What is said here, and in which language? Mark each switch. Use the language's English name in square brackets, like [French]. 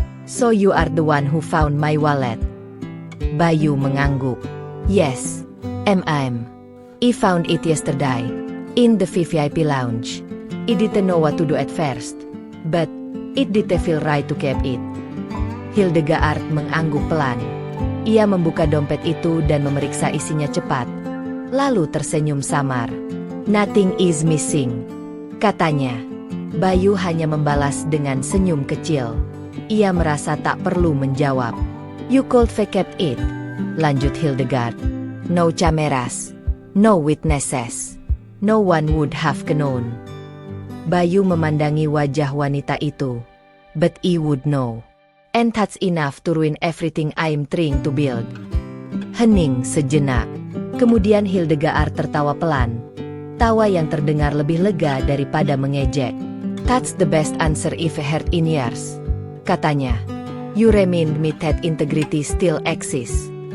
[English] "So you are the one who found my wallet?" [Indonesian] Bayu mengangguk. [English] "Yes, MAM. I found it yesterday, in the VVIP lounge. I didn't know what to do at first, but it didn't feel right to keep it." [Indonesian] Hildegard mengangguk pelan. Ia membuka dompet itu dan memeriksa isinya cepat. Lalu tersenyum samar. [English] "Nothing is missing," [Indonesian] katanya. Bayu hanya membalas dengan senyum kecil. Ia merasa tak perlu menjawab. [English] "You could keep it," lanjut Hildegard. "No cameras, no witnesses. No one would have known." [Indonesian] Bayu memandangi wajah wanita itu. [English] "But I would know. And that's enough to ruin everything I'm trying to build." [Indonesian] Hening sejenak. Kemudian Hildegard tertawa pelan. Tawa yang terdengar lebih lega daripada mengejek. [English] "That's the best answer I've heard in years," katanya. "You remind me that integrity still exists."